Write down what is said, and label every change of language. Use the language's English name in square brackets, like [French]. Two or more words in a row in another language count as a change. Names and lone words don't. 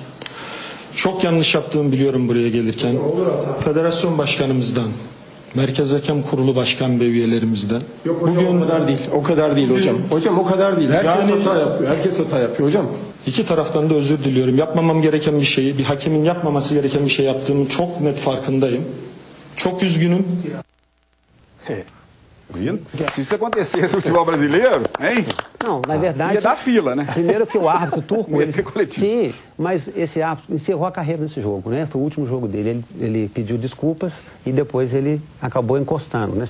[Turkish] Çok yanlış yaptığımı biliyorum buraya gelirken. Federasyon başkanımızdan, Merkez Hakem Kurulu başkan ve üyelerimizden. Yok hocam, bugün o kadar değil. O kadar değil hocam. Hocam o kadar değil. Herkes hata yapıyor. Herkes hata yapıyor hocam. İki taraftan da özür diliyorum. Yapmamam gereken bir şeyi, bir hakemin yapmaması gereken bir şey yaptığımın çok net farkındayım. Çok üzgünüm. [Portuguese] Vindo? Se isso acontecesse no futebol brasileiro, hein? Não, na verdade... Ia dar fila, né? Primeiro que o árbitro turco... Não ia ter coletivo. Sim, mas esse árbitro encerrou a carreira nesse jogo, né? Foi o último jogo dele. Ele pediu desculpas e depois ele acabou encostando, né?